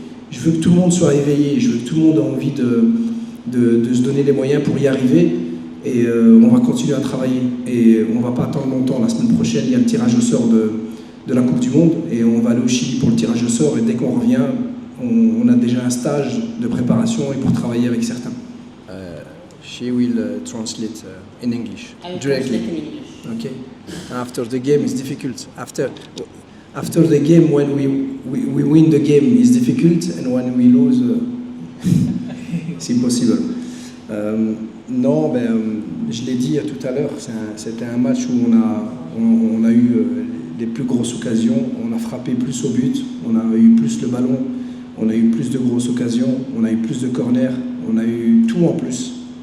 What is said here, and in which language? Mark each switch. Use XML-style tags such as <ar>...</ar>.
<fr>Je veux que tout le monde soit éveillé, je veux que tout le monde ait envie de se donner les moyens pour y arriver. Et on va continuer à travailler. Et on ne va pas attendre longtemps. La semaine prochaine, il y a le tirage au sort de la Coupe du Monde. Et on va aller au Chili pour le tirage au sort. Et dès qu'on revient, on a déjà un stage de préparation et pour travailler avec certains.</fr> <en>She will translate in English directly. Okay. After the game is difficult. After the game, when we win the game is difficult, and when we lose, it's impossible.</en> <fr>Non, je l'ai dit tout à l'heure, c'était un match où on a eu les plus grosses occasions, on a frappé plus au but, on a eu plus le ballon, on a eu plus de grosses occasions, on a eu plus de corners, on a eu tout en plus.</fr>